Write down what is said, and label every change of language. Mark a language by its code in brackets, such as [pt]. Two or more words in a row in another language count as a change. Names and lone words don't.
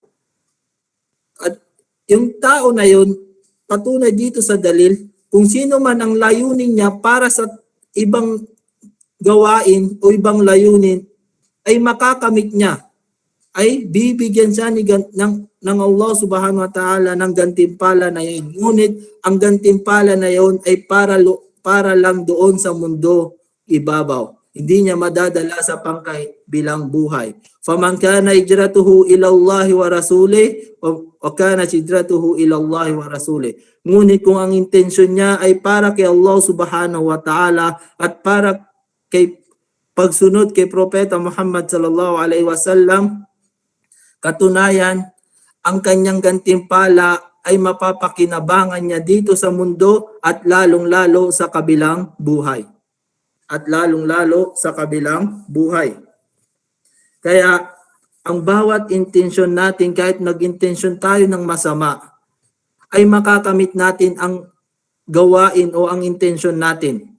[tl] At yung tao na yun, patunay dito sa dalil, kung sino man ang layunin niya para sa ibang gawain o ibang layunin, ay makakamit niya. Ay bibigyan siya ng Allah [ar] سبحانه وتعالى [tl] ng gantimpala na yun. Ngunit ang gantimpala na yun ay para lang doon sa mundo ibabaw. Hindi niya madadala sa pangkay bilang buhay. [ar] فَمَنْ كَانَ هِجْرَتُهُ إِلَى اللَّهِ وَرَسُولِهِ وَكَانَ هِجْرَتُهُ إِلَى اللَّهِ وَرَسُولِهِ. [tl] Ngunit kung ang intensyon niya ay para kay Allah [ar] سبحانه وتعالى [tl] at para kay pagsunod kay Propeta Muhammad [ar] صلى الله عليه وسلم, [tl] katunayan, ang kanyang gantimpala ay mapapakinabangan niya dito sa mundo at lalong-lalo sa kabilang buhay. At lalong-lalo sa kabilang buhay. Kaya, ang bawat intensyon natin, kahit nag-intensyon tayo ng masama, ay makakamit natin ang gawain o ang intensyon natin.